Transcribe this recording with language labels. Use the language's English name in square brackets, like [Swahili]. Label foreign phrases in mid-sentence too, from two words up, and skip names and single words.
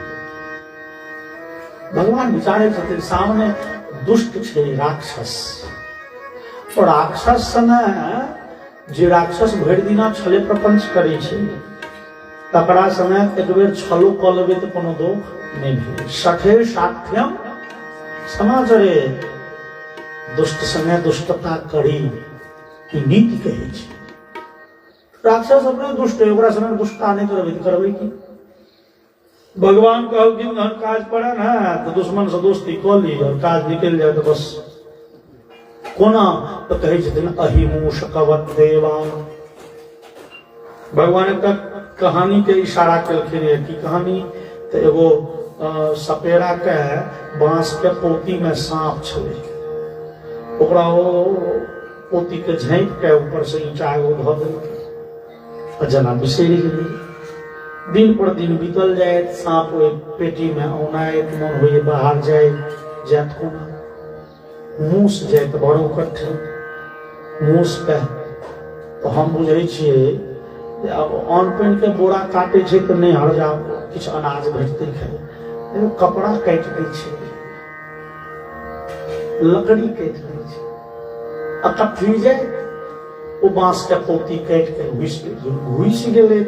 [Maithili] भगवान विचारे छथिन सामने दुष्ट छे राक्षस, और राक्षस समय जे राक्षस भरि दिना छले प्रपंच करे छे तकरा समय एक बेर छलो क लेबे तो कोनो दोष नहीं भेल। [Sanskrit] सठे साठ्यम समाचरे, [Maithili] दुष्ट समय दुष्टता करी ई नीति कहे छे। राक्षस अपने दुष्ट है, ओकरा समय दुष्टता नहीं करबे की। भगवान कहलखिन हर काज पड़े ना तो दुश्मन से दोस्ती कर ली, और काज निकल जाए तो बस कोना तो कहे छथिन [Sanskrit] अहिमूषकवत देवा। [Maithili] भगवान एक कहानी के इशारा केलखिन है कि कहानी तो एगो सपेरा के बांस के पोती में सांप छले, ओकरा वो पोती के झाँप के ऊपर से ईंटा एगो धऽ देलकै, जना बिसरि गेलै। दिन पर दिन बीतल जाए, सांप ओहि पेटी में औनाइत मन होइए बाहर जाइत कोना, मूस जाइत बड़ो कठिन। मूस के तो हम बुझे छियै अब अन्न पानि के बोरा काटे छै तो नहीं हर जाओ किछु अनाज भेटते खाए, कपड़ा काटि दै छै, लकड़ी काटि दै छै, अकट्ठी जाए वो बांस के पोती काटि के घुसि गेलै।